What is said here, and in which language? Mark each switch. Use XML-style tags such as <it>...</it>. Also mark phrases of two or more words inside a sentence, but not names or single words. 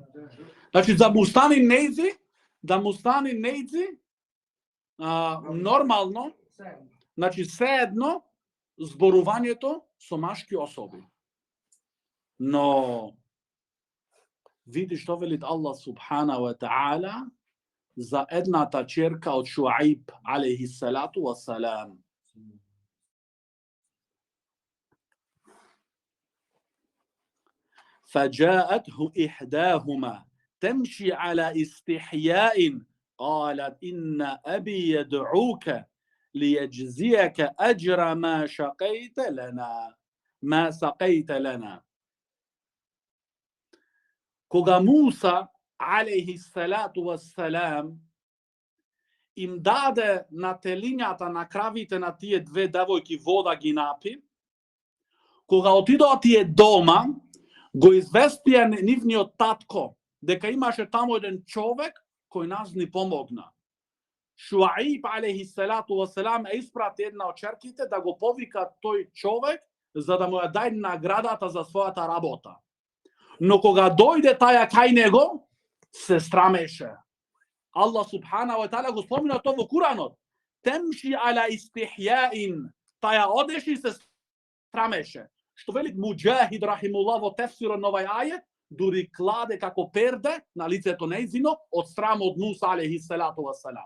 <mk>Значи да му стани нејзи, нормално, значи seедно зборувањето со машки особи. Но види што велит Аллах</mk> <ar>سبحانه وتعالى</ar> <mk>за едната черка од Шуаиб</mk> <ar>عليه الصلاة والسلام. فجاءته إحداهما تمشي على استحياء قالت إن أبي يدعوك ليجزيك أجر ما سقيت لنا.</ar> <mk>Кога Муса</mk> <ar>عليه الصلاة والسلام</ar> <mk>им даде на телињата на кравите на тие две девојки вода ги напи, кога отидоа тие дома, го известија нивниот татко дека имаше таму еден човек кој нас ни помогна. Шуаиб</mk> <ar>عليه الصلاة والسلام</ar> <mk>испрати една од черките да го повика тој човек за да му ја даде наградата за својата работа. Но кога дојде таја кај него, се страмеше. Аллах</mk> <ar>سبحانه وتعالى</ar> <mk>го спомина тоа во Куранот.</mk> <ar>تمشي على استحياء.</ar> <mk>Таја одеше и се страмеше. Што велик Муџахид рахимуллах во тефсирот на овај ајет, дури кладе како перде на лицето нејзино од страм од Муса</mk> <ar>عليه الصلاة والسلام.</ar>